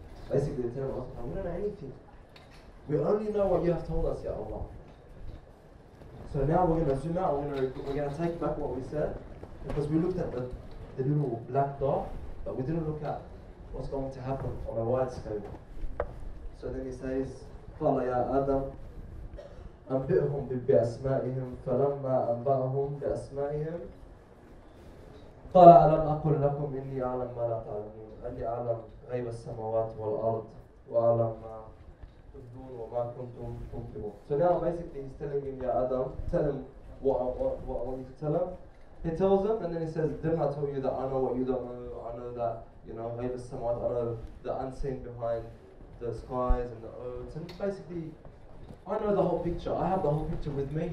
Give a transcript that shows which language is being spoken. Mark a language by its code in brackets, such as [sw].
[en] Basically, they tell us, we don't know anything. We only know what you have told us, Ya Allah. So now we're going to zoom out, we're going to take back what we said, because we looked at the little black dot, but we didn't look at what's going to happen on a wide scale. So then he says, [ar] قال يا آدم أنبئهم بأسمائهم فلما أنبأهم بأسمائهم قال ألم أقل لكم إني أعلم ما لا تعلمون أني أعلم غيب السماوات والأرض وأعلم ما تبدون وما كنتم تنكرون. [en] So now basically he's telling him, Ya Adam, tell him what I want you to tell him. He tells him and then he says, didn't I tell you that I know what you don't know? I know that, [ar] غيب السماوات, [en] I know the unseen behind the skies and the earth. And basically, I know the whole picture. I have the whole picture with me.